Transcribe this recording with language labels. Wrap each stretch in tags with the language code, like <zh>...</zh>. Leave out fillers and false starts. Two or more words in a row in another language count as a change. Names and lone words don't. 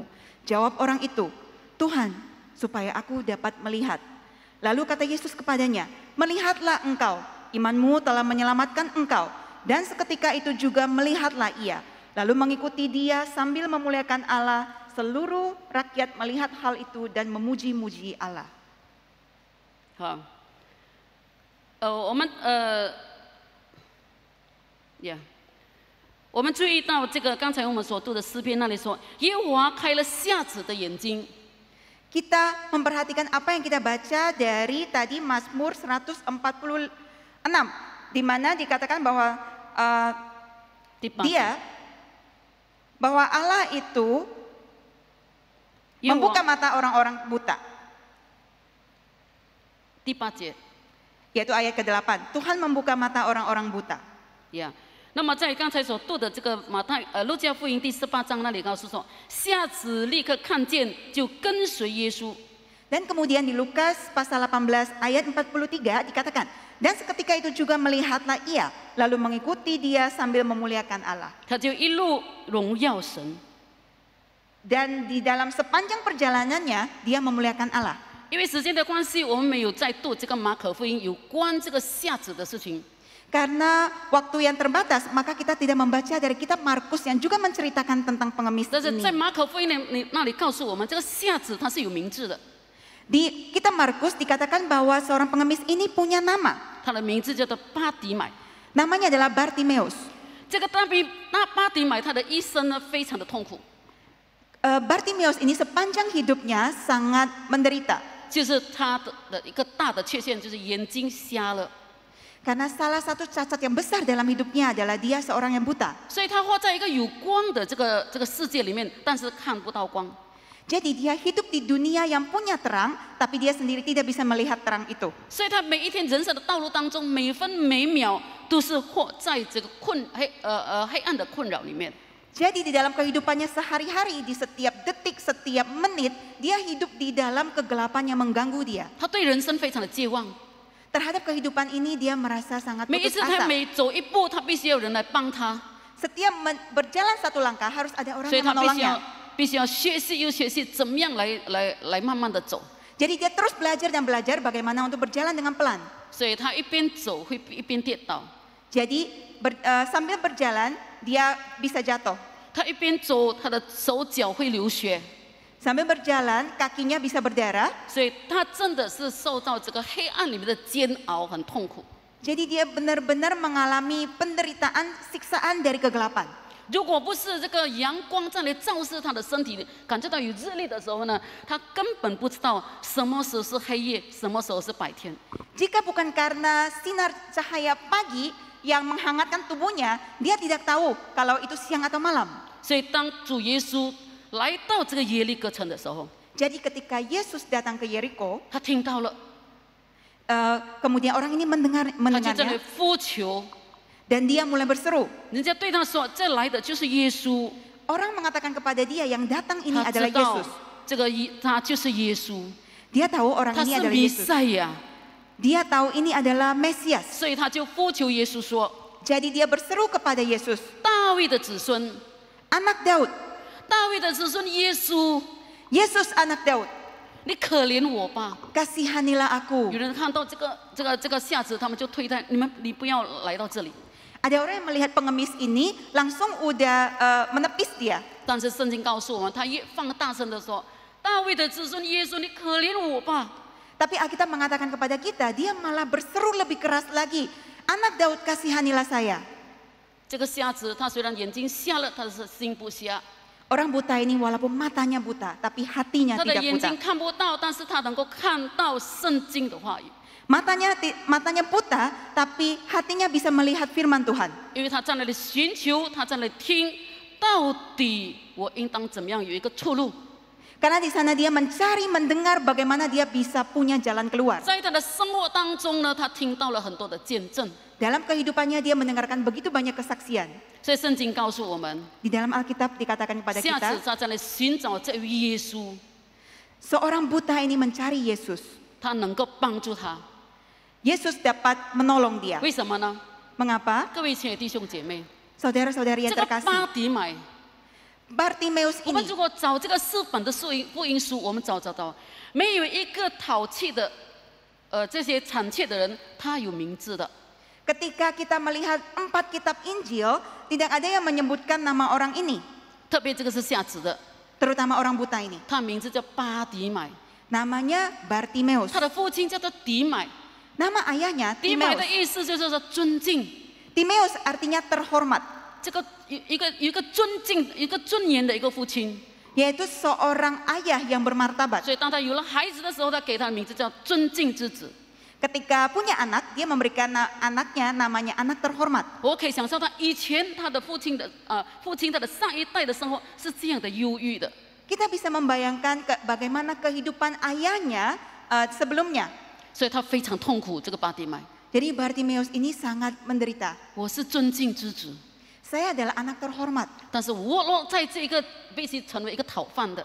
<id>Jawab orang itu, "Tuhan, supaya aku dapat melihat." Lalu kata Yesus kepadanya, "Melihatlah engkau, imanmu telah menyelamatkan engkau." Dan seketika itu juga melihatlah ia. lalu mengikuti dia sambil memuliakan Allah. Seluruh rakyat melihat hal itu dan memuji-muji Allah.</id> <zh>好，我们我们注意到这个刚才我们所读的诗篇那里说，耶和华开了瞎子的眼睛。</zh> <id>Kita memperhatikan apa yang kita baca dari tadi Mazmur 146, di mana dikatakan bahwa bahwa Allah itu membuka mata orang-orang buta.</id> <zh>第8节，</zh> <id>yaitu ayat ke-8. Tuhan membuka mata orang-orang buta.</id> <zh>那么在刚才所读的这个路加福音第18章那里告诉说，瞎子立刻看见，就跟随耶稣。</zh> <id>Dan kemudian di Lukas pasal 18 ayat 43 dikatakan, dan seketika itu juga melihatlah ia, lalu mengikuti dia sambil memuliakan Allah.</id> <zh>他就一路荣耀神。</zh> <id>Dan di dalam sepanjang perjalanannya dia memuliakan Allah.</id> <zh>因为时间的关系，我们没有再读这个马可福音有关这个瞎子的事情。</zh> <id>Karena waktu yang terbatas, maka kita tidak membaca dari kitab Markus yang juga menceritakan tentang pengemis</id> <zh>但是</zh> <id>ini.</id> <zh>在马可福音那里告诉我们，这个瞎子他是有名字的，</zh> <id>Di kitab Markus dikatakan bahwa seorang pengemis ini punya nama.</id> <zh>他的名字叫做巴底买。</zh> <id>Namanya adalah Bartimeus.</id> <zh>这个巴底买他的一生呢非常的痛苦，</zh> <id>Bartimeus ini sepanjang hidupnya sangat menderita.</id> <zh>就是他的一个大的缺陷就是眼睛瞎了，</zh> <id>Karena salah satu cacat yang besar dalam hidupnya adalah dia seorang yang buta.</id> <zh>所以他活在一个有光的这个世界里面，但是看不到光。</zh> <id>Jadi dia hidup di dunia yang punya terang, tapi dia sendiri tidak bisa melihat terang itu.</id> <zh>所以他每一天人生的道路当中，每分每秒都是活在这个黑暗的困扰里面。</zh> <id>Jadi di dalam kehidupannya sehari-hari, di setiap detik, setiap menit, dia hidup di dalam kegelapan yang mengganggu dia.</id> <zh>他对人生非常的绝望，</zh> <id>Terhadap kehidupan ini dia merasa sangat</id> <zh>每一</zh> <id>putus</id> <zh>次他</zh> <id>asa.</id> <zh>每走一步，他必须有人来帮他，</zh> <id>Setiap berjalan satu langkah harus ada orang</id> <zh>所以</zh> <id>yang</id> <zh>他</zh> <id>menolongnya.</id> <zh>必须要学习又学习怎么样来慢慢的走。</zh> <id>Jadi dia terus belajar dan belajar bagaimana untuk berjalan dengan pelan.</id> <zh>所以他一边走会一边跌倒，</zh> <id>Jadi sambil berjalan dia bisa jatuh.</id> <zh>他一边走他的手脚会流血，</zh> <id>Sambil berjalan kakinya bisa berdarah.</id> <zh>所以他真的是受到这个黑暗里面的煎熬，很痛苦。</zh> <id>Jadi dia benar-benar mengalami penderitaan, siksaan dari kegelapan.</id> <zh>如果不是这个阳光在来照射他的身体，感觉到有日历的时候呢，他根本不知道什么时候是黑夜，什么时候是白天。</zh> <id>Jika bukan karena sinar cahaya pagi yang menghangatkan tubuhnya, dia tidak tahu kalau itu siang atau malam.</id> <zh>所以当主耶稣来到这个耶利哥城的时候，</zh> <id>Jadi ketika Yesus datang ke Yeriko,</id> <zh>他听到了，</zh> <id>kemudian orang ini</id> <zh>他就在那里</zh> <id>mendengarnya</id> <zh>呼求，</zh> <id>dan dia mulai berseru.</id> <zh>人家对他说：“这来的就是耶稣。”</zh> <id>Orang mengatakan kepada dia yang datang ini</id> <zh>他</zh> <id>adalah</id> <zh>知道</zh> <id>Yesus.</id> <zh>这个他就是耶稣，</zh> <id>Dia tahu orang</id> <zh>他</zh> <id>ini</id> <zh>是</zh> <id>adalah</id> <zh>弥</zh> <id>Yesus.</id> <zh>赛亚，</zh> <id>Dia tahu ini adalah Mesias.</id> <zh>所以他就呼求耶稣说</zh> <id>Jadi dia berseru kepada Yesus,</id> <zh>大卫的子孙，</zh> <id>anak Daud,</id> <zh>大卫的子孙耶稣，</zh> <id>Yesus anak Daud,</id> <zh>你可怜我吧！</zh> <id>kasihanilah aku.</id> <zh>有人看到这个瞎子，他们就推他，你不要来到这里。</zh> <id>Ada orang yang melihat pengemis ini langsung udah menepis dia.</id> <zh>但是圣经告诉我们，他越放大声的说：“大卫的子孙耶稣，你可怜我吧！”</zh> <id>Tapi Alkitab mengatakan kepada kita, dia malah berseru lebih keras lagi. Anak Daud, kasihanilah saya.</id> <zh>这个瞎子他虽然眼睛瞎了，但是心不瞎。</zh> <id>Orang buta ini walaupun matanya buta, tapi hatinya</id> <zh>他的</zh> <id>tidak</id> <zh>眼</zh> <id>buta.</id> <zh>睛看不到，但是他能够看到圣经的话语，</zh> <id>Matanya buta, tapi hatinya bisa melihat firman Tuhan.</id> <zh>因为他在那里寻求，他在那里听，到底我应当怎么样有一个出路？</zh> <id>Karena di sana dia mencari, mendengar bagaimana dia bisa punya jalan keluar.</id> <zh>在他的生活当中呢，他听到了很多的见证，</zh> <id>Dalam kehidupannya dia mendengarkan begitu banyak kesaksian.</id> <zh>所以圣经告诉我们，</zh> <id>Di dalam Alkitab dikatakan kepada</id> <zh>瞎</zh> <id>kita,</id> <zh>子他在那里寻找这位耶稣，</zh> <id>seorang buta ini mencari Yesus.</id> <zh>他能够帮助他。</zh> <id>Yesus dapat menolong dia.</id> <zh>为什么呢？</zh> <id>Mengapa?</id> <zh>各位亲爱的弟兄姐妹，</zh> <id>Saudara-saudari</id> <zh>这</zh> <id>yang</id> <zh>个</zh> <id>terkasih,</id> <zh>巴底买，</zh> <id>Bartimeus</id> <zh>我们</zh> <id>ini,</id> <zh>如果找这个4本的福音书，我们找到，没有一个淘气的，这些胆怯的人，他有名字的。</zh> <id>Ketika kita melihat 4 kitab Injil, tidak ada yang menyebutkan nama orang ini,</id> <zh>特别这个是瞎子的，</zh> <id>terutama orang buta ini.</id> <zh>他名字叫巴底买，</zh> <id>Namanya Bartimeus.</id> <zh>他的父亲叫做底买，</zh> <id>Nama ayahnya</id> <zh>底买的</zh> <id>Timeus.</id> <zh>意思就是说尊敬，</zh> <id>Timeus artinya terhormat,</id> <zh>这个一个尊敬、一个尊严的一个父亲。</zh> <id>yaitu seorang ayah yang bermartabat.</id> <zh>所以当他有了孩子的时候，他给他的名字叫尊敬之子。</zh> <id>Ketika punya anak, dia memberikan anaknya namanya anak terhormat.</id> <zh>我可以想象他以前他的父亲他的上一代的生活是这样的忧郁的，</zh> <id>Kita bisa membayangkan bagaimana kehidupan ayahnya sebelumnya.</id> <zh>所以他非常痛苦。这个巴底买，</zh> <id>Jadi Bartimeus ini sangat menderita.</id> <zh>我是尊敬之子，</zh> <id>Saya adalah anak terhormat,</id> <zh>但是我落在这个必须成为一个讨饭的。</zh>